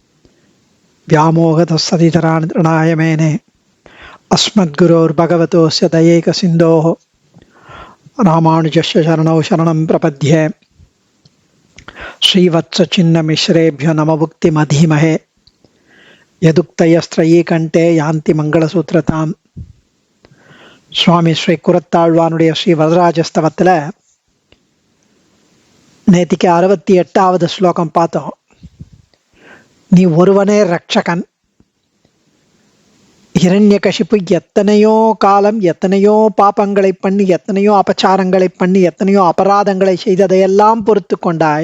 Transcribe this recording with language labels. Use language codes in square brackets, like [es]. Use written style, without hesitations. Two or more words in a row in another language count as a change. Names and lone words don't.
[sa] व्यामोहतस्सदितराणय मेने अस्मद्गुरोर्भगवतोस्य दयैकसिन्धोः रामानुजस्य शरणौ शरणं प्रपद्ये श्रीवत्सचिन्नमिश्रेभ्यो नमभुक्तिमधीमहे यदुक्तयस्त्रयीकण्ठे यान्ति मङ्गलसूत्रताम् [ta] சுவாமி ஸ்ரீ குரத்தாழ்வானுடைய ஸ்ரீ வரதராஜஸ்தவத்தில் நேத்திக்கு 68வது ஸ்லோகம் பார்த்தோம். நீ ஒருவனே ரட்சகன். இரண்யகசிப்பு எத்தனையோ காலம் எத்தனையோ பாபங்களை பண்ணி எத்தனையோ அபச்சாரங்களை பண்ணி எத்தனையோ அபராதங்களை செய்ததையெல்லாம் பொறுத்து கொண்டாய்.